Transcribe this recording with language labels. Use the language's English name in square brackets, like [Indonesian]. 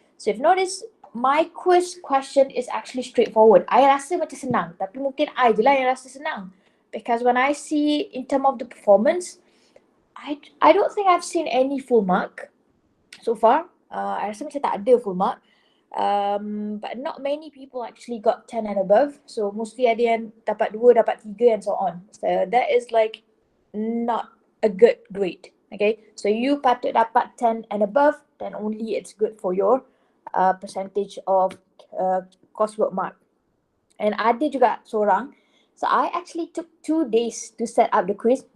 [English] So if you notice, my quiz question is actually straightforward. I [Malay] rasa macam senang. Tapi mungkin I je lah yang rasa senang. [English] Because when I see in terms of the performance, I don't think I've seen any full mark so far. I [Malay] rasa macam tak ada [English] full mark. But not many people actually got 10 and above. So mostly [Malay] ada yang dapat 2, dapat 3 [English] and so on. So that is like not a good grade. Okay, so you [Malay] patut dapat [English] 10 and above, then only it's good for your percentage of coursework mark. And [Malay] ada juga seorang, [English] so I actually took 2 days to set up the quiz.